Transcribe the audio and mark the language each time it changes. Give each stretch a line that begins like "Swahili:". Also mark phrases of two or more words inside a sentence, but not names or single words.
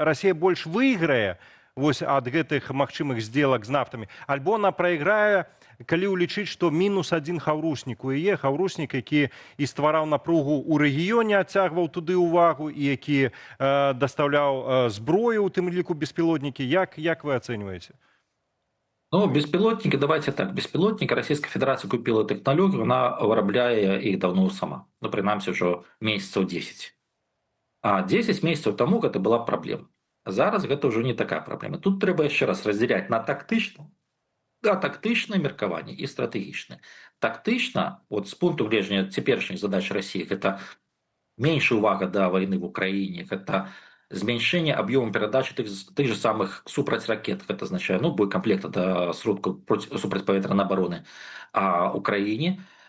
Belarusian: Расія больш выйграе вось ад гэтых магчымых здзелак з нафтамі, альбо она прайграе, калі ўлічыць, што -1 хаўруснік у яе, хаўруснік, які і ствараў напругу ў рэгіёне, адцягваў туды ўвагу, і які дастаўляў зброю, у тым ліку беспілотнікі. Як вы ацэньваеце? Ну,
Russian: беспилотники, давайте так, беспилотники Российская Федерация купила технологию, она вырабляе их давно сама. Ну, принаймні, уже месяцев 10. А 10 месяцев тому
Belarusian: гэта была
Russian: проблема.
Belarusian: Зараз гэта ўжо не такая праблема. Тут трэба яшчэ раз раздзяляць на тактычнае меркаванне і стратэгічнае. Тактычна, з пункту гледжання цяперашніх задач Расіі, гэта меншая увага да вайны в Украіне, гэта змяншэнне аб'ёму перадачы тых же самых супрацьракет, гэта азначае, боекамплекта да сродкаў супрацьпаветранай абароны Украіне.